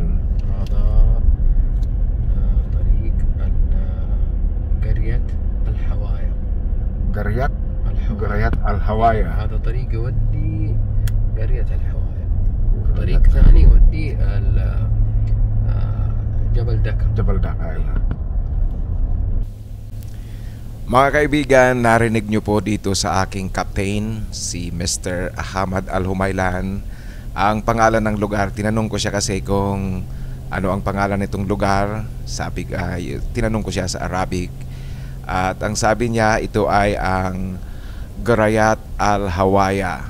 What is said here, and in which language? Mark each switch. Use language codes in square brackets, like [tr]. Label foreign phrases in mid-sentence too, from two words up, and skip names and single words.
[ar] هذا طريق قرية الحوايا. قرية الحوايا. هذا طريق يودي قرية الحوايا. طريق ثاني يودي جبل دكا. [tl] Iya. Mga kaibigan, narinig nyo po dito sa aking captain, si Mr. Ahmad Al-Humaylan, ang pangalan ng lugar. Tinanong ko siya kasi kung ano ang pangalan nitong lugar. Tinanong ko siya sa Arabic. At ang sabi niya, ito ay ang Garayat Al-Hawaya.